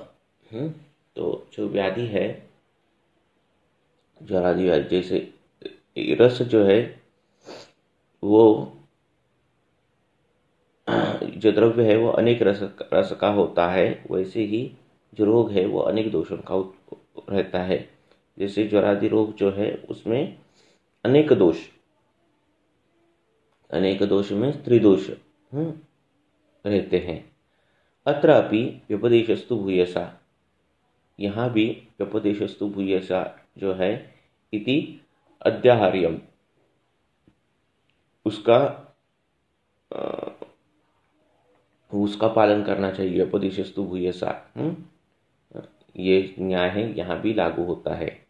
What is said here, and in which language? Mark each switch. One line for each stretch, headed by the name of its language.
Hindi: तो जो व्याधि है, ज्वरादि व्याधि, जैसे रस जो है वो जो द्रव्य है वो अनेक रस का होता है, वैसे ही जो रोग है वो अनेक दोषों का रहता है. जैसे ज्वरादि रोग जो है उसमें अनेक दोष में त्रिदोष रहते हैं.
Sanskrit: अत्रापि व्यपदेशस्तु भूयसा.
Hindi: यहाँ भी
Sanskrit: व्यपदेशस्तु भूयसा
Hindi: जो है,
Sanskrit: इति अध्याहार्यम,
Hindi: उसका पालन करना चाहिए.
Sanskrit: व्यपदेशस्तु भूयसा,
Hindi: ये न्याय है, यहाँ भी लागू होता है.